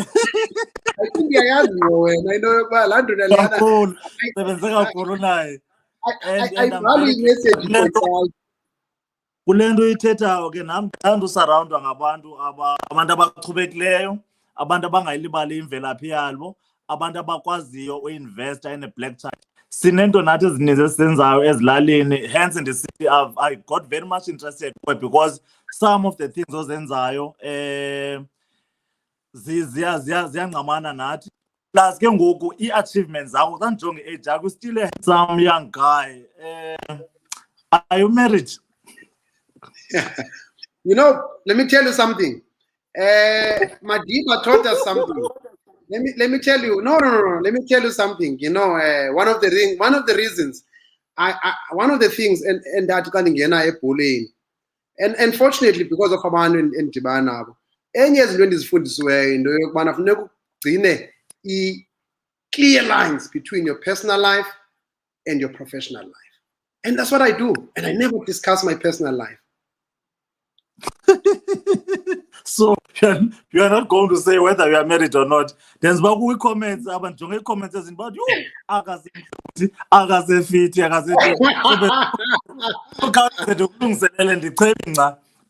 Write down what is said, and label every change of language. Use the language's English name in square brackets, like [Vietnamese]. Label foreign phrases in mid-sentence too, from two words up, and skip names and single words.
[English] I think [Xhosa] uyayazi wena into yokuba laa ndoda leyana sebenze kakhulu naye. ayibhali imessage kule nto uyithethayo ke nam ndithanda usarawundwa ngabantu abantu abachubekileyo, abantu abangayilibali imvelaphi yabo, abantu abakwaziyo uinvesta [English] in a black chart. [Xhosa] Sinento nathi ezininzi esizenzayo ezilalini, hence ndisithi [English] I got very much interested because some of the things [Xhosa] ozenzayo ziyangqamana nathi, plus ke ngoku i-achievements zakho xa ndijonge i-age yakho [English] still a handsome young guy. Are you married? You know, let me tell you something. Madiba taught us something. Let me tell you. No. Let me tell you something. You know, one of the reasons, one of the things, and that [Xhosa] kaningena ebholeni, [English] and unfortunately because of [Xhosa] abantu endibana nabo, enye izinto endizifundisiweyo into yokubana funeka ugcine [English] clear lines between your personal life and your professional life, and that's what I do, and I never discuss my personal life. So you are not going to say whether you are married or not. There's about comments, abantu comments about you akasefiti